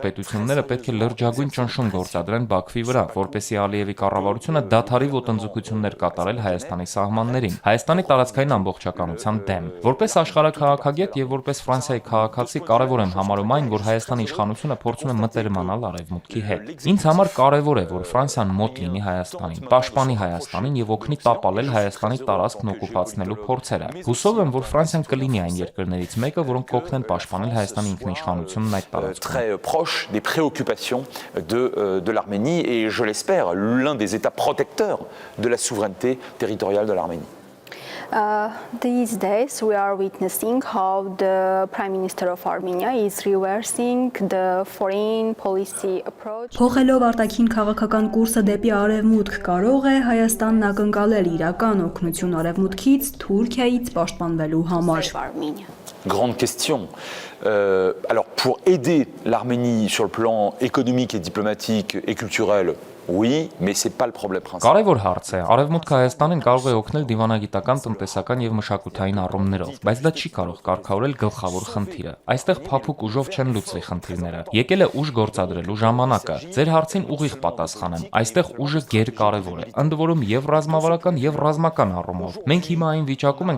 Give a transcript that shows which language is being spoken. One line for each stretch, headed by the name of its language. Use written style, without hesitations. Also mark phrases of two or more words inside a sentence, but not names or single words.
Armenian: պետությունները պետք է լրջագույն ճնշում գործադրեն Բաքվի վրա, որպեսզի Ալիևի կառավարությունը դադարի ոտնձգություններ կատարել Հայաստանի սահմաններին, Հայաստանի տարածքային ամբողջականության դեմ։ Որպես աշխարհաքաղաքագետ եւ որպես Ֆրանսիայի քաղաքացի կարեւոր եմ համարում այն, որ Հայաստանի իշխանությունը փորձում է մտերմանալ արևմուտքի հետ։ Ինձ համար կարեւոր է, որ Ֆրանսիան մոտ լինի Հայաստանին, պաշտպանի Հայաստանին եւ օգնի տապալել Հայաստանի տարածքն օկուպացնելու փորձերը։ Հուսով եմ, որ Ֆրանսիան կլինի այն երկրներից մեկը, որոնք կօգնեն պաշտպանել Հայաստանի ինքնիշխանությունն այդ տարածքում։
French: Très proche des préoccupations de l'Arménie et je l'espère l'un des États protecteurs de la souveraineté territoriale de l'Arménie.
English: These days we are witnessing how the Prime Minister of Armenia is reversing the foreign policy approach.
Armenian: Փոխելով արտաքին քաղաքական կուրսը դեպի արևմուտք կարող է Հայաստանն ակնկալել իրական օգնություն արևմուտքից Թուրքիայից պաշտպանվելու համար։
French: Grande question. Alors pour aider l'Arménie sur le plan économique et diplomatique et culturel, oui, mais c'est pas le problème principal.
Armenian: Կարևոր հարց է։ Արևմուտքը Հայաստանին կարող է օգնել դիվանագիտական, տնտեսական եւ մշակութային առումներով, բայց դա չի կարող կարգավորել գլխավոր խնդիրը։ Այստեղ փափուկ ուժով չեն լուծվի խնդիրները։ Եկել է ուժ գործադրելու ժամանակը։ Ձեր հարցին ուղիղ պատասխանեմ։ Այստեղ ուժը գերկարևոր է, ընդ որում եւ ռազմավարական եւ ռազմական առումով։ Մենք հիմա այն վիճակում ենք,